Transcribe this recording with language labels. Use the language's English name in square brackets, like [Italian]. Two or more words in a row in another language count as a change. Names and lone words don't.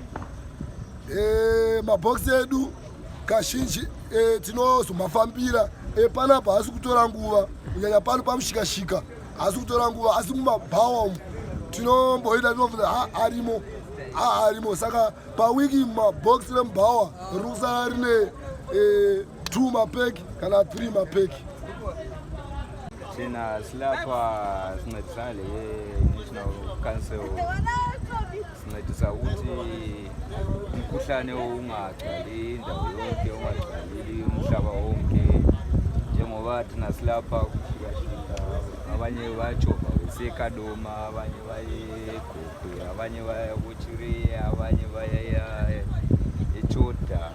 [Shona] Mabhokisi edu kazhinji tinozomafambira panapa haasi kutora nguva kunyanya pano pamushikashika haasi kutora nguva asi mumabhawa umu tinomboita tinovhuna arimo. Saka pawiki mabhokisi remubhawa riri kusara rine 2 mapeki kana 3 mapeki. [North Ndebele] Thina silapha sincedisana le-National Council sincedisa ukuthi umkhuhlane ungagcwali indawo yonke, ungagcwaleli umhlaba wonke. Njengoba thina silapha kushikashika abanye bajova besekadoma, abanye baye eGokowe, abanye baya kuChiriya, abanye baya eChoda.